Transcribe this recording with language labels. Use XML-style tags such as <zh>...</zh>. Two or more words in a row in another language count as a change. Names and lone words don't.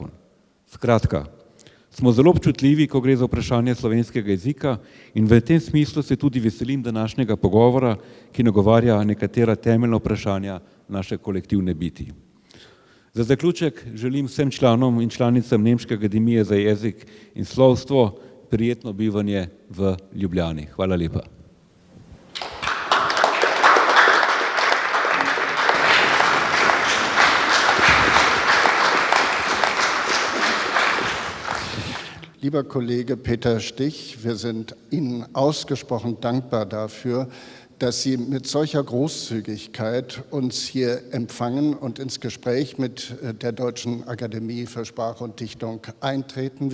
<sl>Skratka, smo zelo občutljivi, ko gre za vprašanje slovenskega jezika in v tem smislu se tudi veselim današnjega pogovora, ki nagovarja nekatera temeljna vprašanja naše kolektivne biti. Za zaključek želim vsem članom in članicam Nemške akademije za jezik in slovstvo prijetno bivanje v Ljubljani. Hvala lepa.</sl> <de>Lieber Kollege Peter Stich, wir sind Ihnen ausgesprochen dankbar dafür, dass Sie mit solcher Großzügigkeit uns hier empfangen und ins Gespräch mit der Deutschen Akademie für Sprache und Dichtung eintreten.</de>